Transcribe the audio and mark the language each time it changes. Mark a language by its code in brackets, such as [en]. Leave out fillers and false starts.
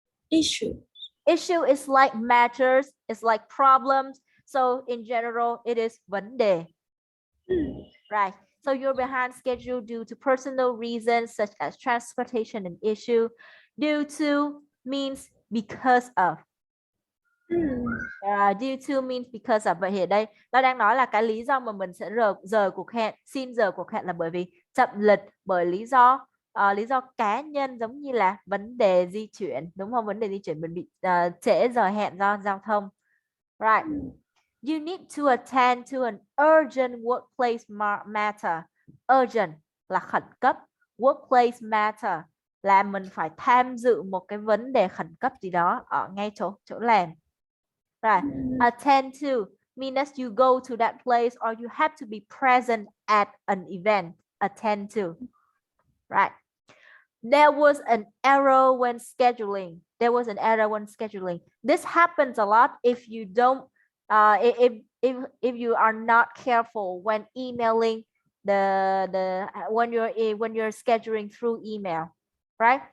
[en] Issue. Issue is like matters. It's like problems. So in general, it is vấn đề. Right. So you're behind schedule due to personal reasons such as transportation and issue. Due to means because of. Due to means because of. [vi] Vậy thì ở đây nó đang nói là cái lý do mà mình sẽ rời cuộc hẹn, xin rời cuộc hẹn là bởi vì chậm lịch, bởi lý do cá nhân, giống như là vấn đề di chuyển, đúng không? Vấn đề di chuyển, mình bị trễ giờ hẹn do giao thông. [en] Right. You need to attend to an urgent workplace matter. [vi] Urgent là khẩn cấp. Workplace matter là mình phải tham dự một cái vấn đề khẩn cấp gì đó ở ngay chỗ làm. [en] Right. Attend to means you go to that place or you have to be present at an event. Attend to. Right. There was an error when scheduling. There was an error when scheduling. This happens a lot if you don't if you are not careful when emailing when you're scheduling through email, right?